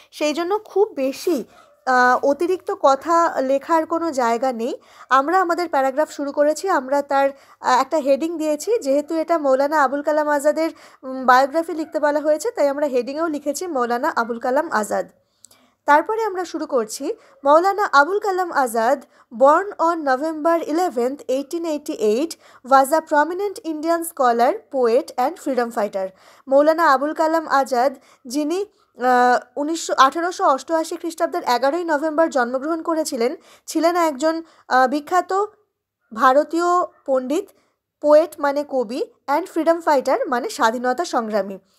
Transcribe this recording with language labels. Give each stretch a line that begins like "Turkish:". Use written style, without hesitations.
Bangla: সেই জন্য খুব বেশি অতিরিক্ত কথা লেখার কোনো জায়গা নেই। আমরা আমাদের প্যারাগ্রাফ শুরু করেছি, আমরা তার একটা হেডিং দিয়েছি। যেহেতু এটা মৌলানা আবুল কালাম আজাদের বায়োগ্রাফি লিখতে বলা হয়েছে, তাই আমরা হেডিংয়েও লিখেছি মৌলানা আবুল কালাম আজাদ। তারপরে আমরা শুরু করছি।
English: Maulana Abul Kalam Azad, born on November 11th, 1888, was a prominent Indian scholar, poet and freedom fighter.
Bangla: Maulana Abul Kalam Azad, যিনি 1888 খ্রিস্টাব্দের 11ই নভেম্বর জন্মগ্রহণ করেছিলেন, ছিলেন একজন বিখ্যাত ভারতীয় পণ্ডিত, পোয়েট মানে কবি, অ্যান্ড ফ্রিডম ফাইটার মানে স্বাধীনতা সংগ্রামী।